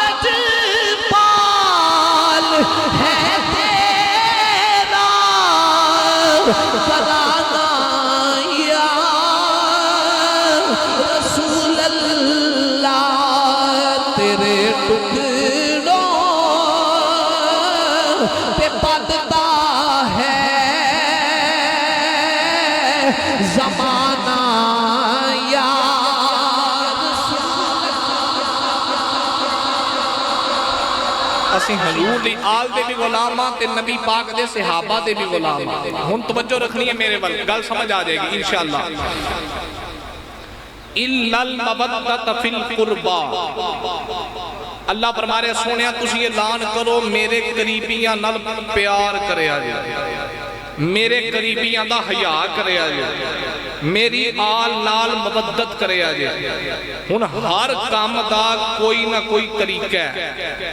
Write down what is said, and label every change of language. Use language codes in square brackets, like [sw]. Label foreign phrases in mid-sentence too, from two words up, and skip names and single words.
[ur] لجپال ہے تیرا گھرانہ یا رسول اللہ، تیرے ٹکڑوں پہ پڑتا ہے [pa] زمانہ یا اسی حضور دی آل دے بھی غلاماں تے نبی پاک دے صحابہ دے بھی غلاماں۔ ہن توجہ رکھنی ہے میرے ول، گل سمجھ آ جائے گی انشاءاللہ۔ [ar] إِلَّا الْمَوَدَّةَ فِي الْقُرْبَى، [pa] اللہ فرما رہے سونے تسی اعلان کرو میرے قریبیاں نال پیار کریا جے، میرے قریبیاں دا حیا کریا جے، میری آل نال مودت کریا جے. ہن ہر کم دا کوئی نہ کوئی طریقہ ہے.